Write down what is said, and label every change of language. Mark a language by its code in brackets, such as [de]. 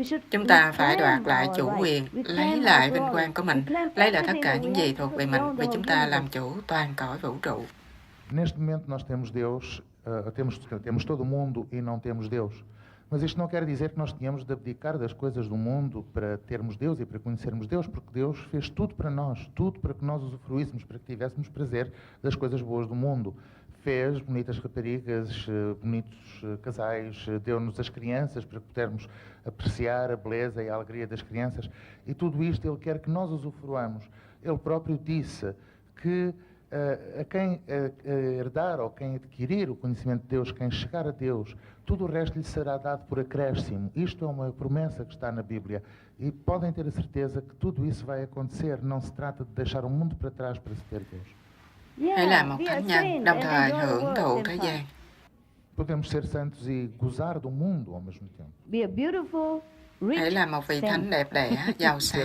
[vi] Chúng ta phải đoạt lại chủ quyền, lấy lại vinh quang của mình, lấy lại tất cả những gì thuộc về mình, vì chúng ta làm chủ toàn cõi vũ trụ. [pt] Neste momento nós temos Deus, temos todo o mundo e não temos Deus. Mas isto não quer dizer que nós tenhamos de abdicar das coisas do mundo para termos Deus e para conhecermos Deus, porque Deus fez tudo para que nós usufruíssemos, para que tivéssemos prazer das coisas boas do mundo. Fez bonitas raparigas, bonitos casais, deu-nos as crianças para podermos apreciar a beleza e a alegria das crianças. E tudo isto Ele quer que nós usufruamos. Ele próprio disse que a quem herdar ou quem adquirir o conhecimento de Deus, quem chegar a Deus, tudo o resto lhe será dado por acréscimo. Isto é uma promessa que está na Bíblia. E podem ter a certeza que tudo isso vai acontecer. Não se trata de deixar o mundo para trás para se ter Deus. [vi] Hãy là một thánh nhân, đồng thời hưởng thụ thế gian. [pt] Podemos ser santos e gozar do mundo ao mesmo tempo. [vi] Hãy là một vị thánh đẹp đẽ, giàu sang.